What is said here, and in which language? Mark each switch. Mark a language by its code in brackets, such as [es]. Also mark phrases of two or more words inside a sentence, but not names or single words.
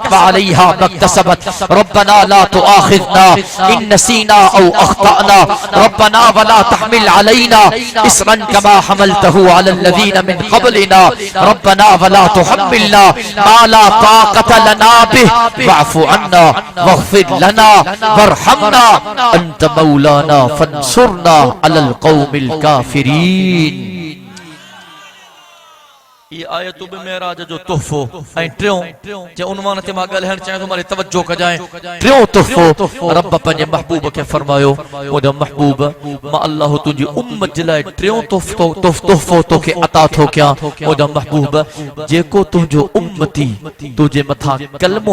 [ar] وعليها ما اكتسبت ربنا لا تؤاخذنا إن نسينا أو أخطأنا ربنا ولا تحمل علينا إصرا كما حملته على الذين من قبلنا ربنا ولا تحملنا ما لا طاقة لنا به واعف عنا واغفر لنا وارحمنا أنت مولانا فانصرنا على القوم الكافرين [sd] ये आयतु बि मेराज जो तोहफो ऐं टियों जे उन्वान ते मां ॻाल्हाइण चाहियां थो मारे तवज्जो कजाए टियों तोहफो रब पंहिंजे महबूब खे फरमायो मुंहिंजा महबूब मां अल्लाह तुंहिंजी उम्मत जे लाइ टियों तोहफो तोखे अता थो कयां मुंहिंजा महबूब जेको तुंहिंजो उम्मती तुंहिंजे मथां कलमो